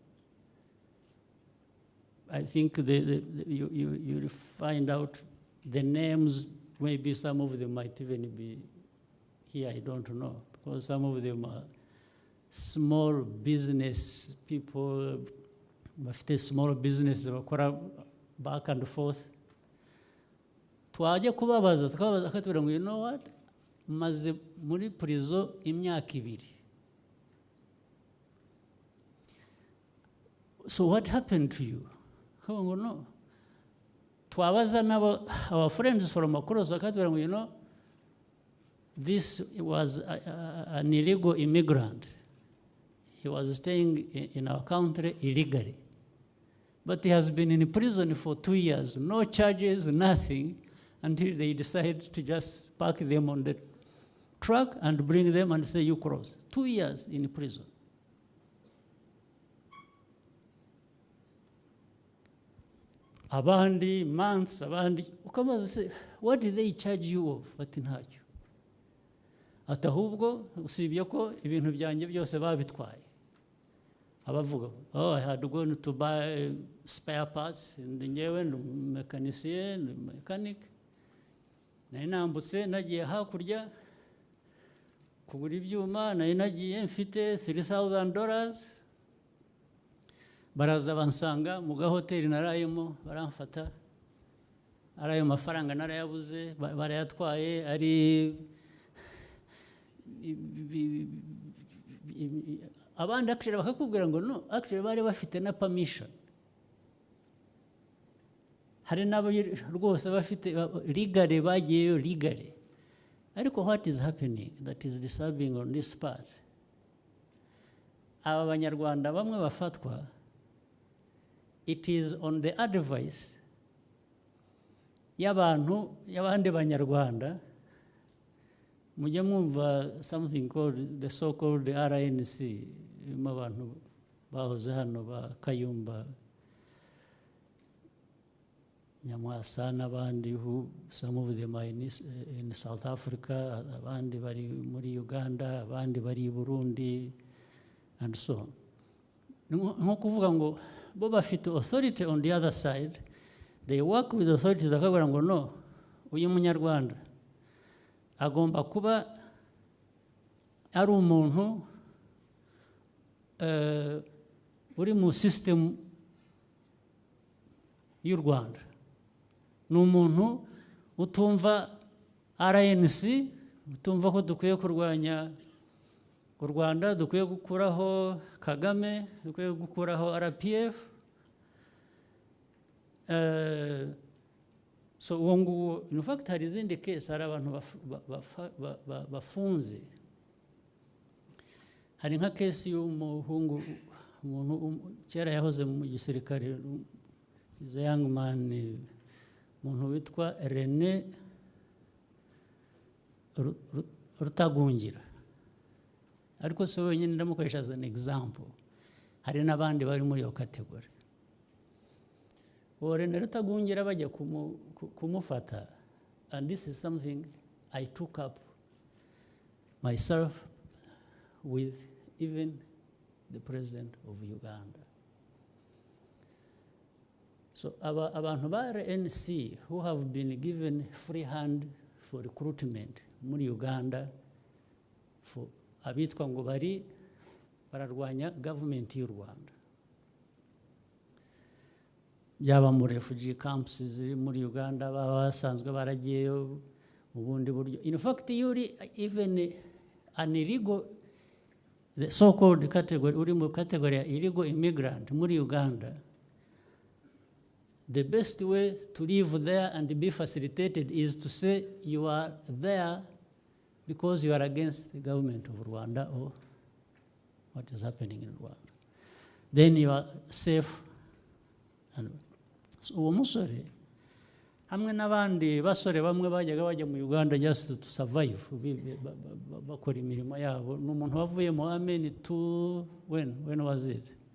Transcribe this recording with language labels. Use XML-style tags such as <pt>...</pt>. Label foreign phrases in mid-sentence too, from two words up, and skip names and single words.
<en>I think you find out the names, maybe some of them might even be here, I don't know, because some of them are small business people, bafite small business bakora back and forth.</en> <rw>Twajya kubabaza tukabaza akatubwira ngo</rw> <en>you know what,</en> <rw>maze muri prison imyaka 2.</rw> <en>So what happened to you? Ngo no.</en> <rw>Twabaza nabo</rw> <en>our friends from across</en> <rw>akatubwira ngo</rw> <en>you know, this was an illegal immigrant. He was staying in our country illegally. But he has been in prison for 2 years, no charges, nothing, until they decide to just park them on the truck and bring them and say, you cross. 2 years in prison.</en> <rw>Abandi, months, abandi.</rw> <en>Ukamaze say, what did they charge you of?</en> <rw>Ati ntacyo. Ati ahubwo usibye ko ibintu byanjye byose babitwaye. Abavuga,</rw> <en>oh, I had gone to buy spare parts,</en> <rw>ngewe mechanicien, mechanic. Nari nambutse nagiye hakurya kugura ibyuma, nari nagiye mfite $3,000. Baraza bansanga mu gahoteli narayemo, baramfata. Arayo mafaranga narayabuze, barayatwaye, ari abandi actually bakakubwira ngo no, actually bari bafite na permission. Hari nabo rwose bafite legally bagiyeyo legally.</rw> <en>Ariko what is happening that is disturbing on this part?</en> <rw>Aba banyarwanda bamwe bafatwa,</rw> <en>it is on the advice</en> <rw>y'abantu y'abandi banyarwanda. Mujya mwumva</rw> <en>something called the so-called</en> <rw>RNC, abantu bahoze hano ba Kayumba Nyamwasa n'abandi,</rw> <en>who some of them are in South Africa,</en> <rw>abandi bari muri Uganda, abandi bari Burundi,</rw> <en>and so on.</en> <rw>Nko kuvuga ngo bo bafite</rw> <en>authority on the other side, they work with authorities</en> <rw>akabwira ngo no, uyu munyarwanda agomba kuba ari umuntu uri mu system y'u Rwanda, ni umuntu utumva RNC, utumva ko dukwiye kurwanya u Rwanda, dukwiye gukuraho Kagame, dukwiye gukuraho RPF.</rw> <en>So wongu, in fact,</en> <rw>hari izindi case, hari abantu bafunze. Hari nka case y'umuhungu, umuntu kera yahoze mu gisirikare,</rw> <en>is a young man</en> <rw>umuntu witwa René Rutagungira, ariko se wenyine ndamukoresha</rw> <en>as an example,</en> <rw>hari n'abandi bari muri iyo category. René Rutagungira bajya kumufata,</rw> <en>and this is something I took up myself with even the President of Uganda.</en> <rw>So abantu ba RNC</rw> <en>who have been given free hand for recruitment</en> <rw>muri Uganda, for abitwa ngo bari bararwanya government y'u Rwanda, byaba mu</rw> <en>refugee camps</en> <rw>ziri muri Uganda, basanzwe baragiyeyo mu bundi buryo.</rw> <en>In fact, yuri even an illegal, the so-called category,</en> <rw>uri mu category ya</rw> <en>illegal immigrant</en> <rw>muri Uganda,</rw> <en>the best way to live there and be facilitated is to say you are there because you are against the government of Rwanda or what is happening in Rwanda. Then you are safe. And so</en> <rw>uwo musore hamwe n'abandi basore bamwe bajyaga bajya mu</rw> <en>Uganda just to survive,</en> <rw>bakora imirimo yabo, n'umuntu wavuye mu</rw> <en>Amen to when was it?</en>